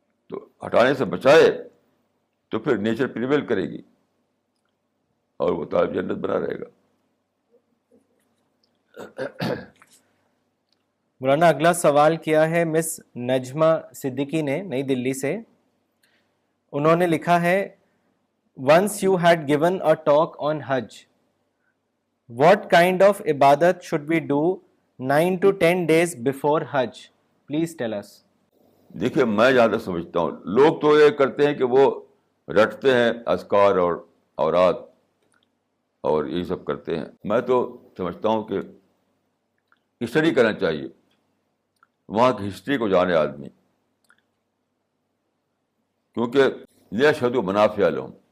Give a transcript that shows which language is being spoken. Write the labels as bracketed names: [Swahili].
[Urdu] تو ہٹانے سے بچائے تو پھر نیچر پریویل کرے گی اور وہ طالب جنت بنا رہے گا. مولانا اگلا سوال کیا ہے مس نجمہ صدیقی نے نئی دلی سے. انہوں نے لکھا ہے, [English] once you had given a talk on Hajj, what kind of ibadat should we do 9 to 10 days before Hajj? Please tell us. [Urdu] دیکھیے, میں جہاں تک سمجھتا ہوں, لوگ تو یہ کرتے ہیں کہ وہ رٹتے ہیں اذکار اور اوراد اور یہی سب کرتے ہیں. میں تو سمجھتا ہوں کہ اسٹڈی کرنا چاہیے, وہاں کی ہسٹری کو جانے آدمی, کیونکہ [Arabic] لیشہدوا منافع لہم.